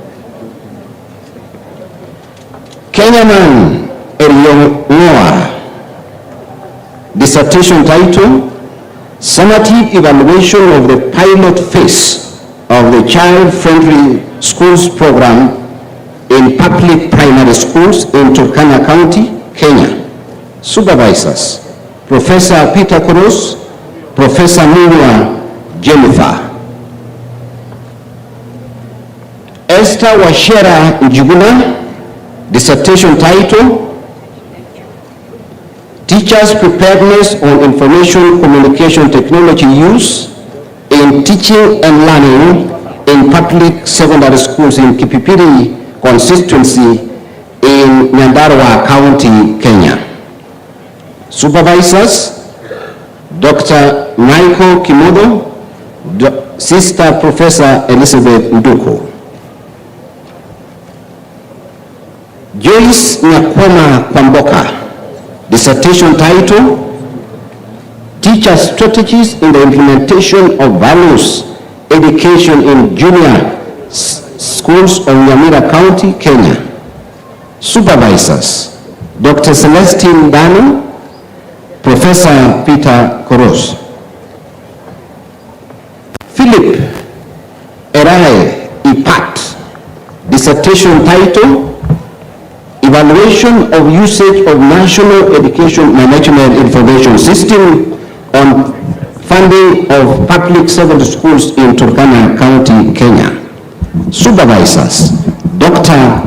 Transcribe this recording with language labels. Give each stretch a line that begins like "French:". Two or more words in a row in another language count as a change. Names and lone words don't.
English: Kenyaman Eriong Noah, dissertation title, Summative Evaluation of the Pilot Phase of the Child-Friendly Schools Program in public primary schools in Turkana County, Kenya. Supervisors, Professor Peter Cruz, Professor Muriel Jennifer. Esther Washera Njuguna, dissertation title, Teachers' Preparedness on Information Communication Technology Use in Teaching and Learning in Public Secondary Schools in Kipipiri constituency in Nyandarua County, Kenya. Supervisors, Dr. Michael Kimodo, Sister Professor Elizabeth Nduko. Joyce Nyakwama Kwamboka, dissertation title, Teacher Strategies in the Implementation of Values Education in Junior Schools of Nyamira County, Kenya. Supervisors, Dr. Celestine Dano, Professor Peter Koros. Philip Erae Ipat, dissertation title, Evaluation of Usage of National Education Management Information System on Funding of Public Secondary Schools in Turkana County, Kenya. Supervisors, Dr.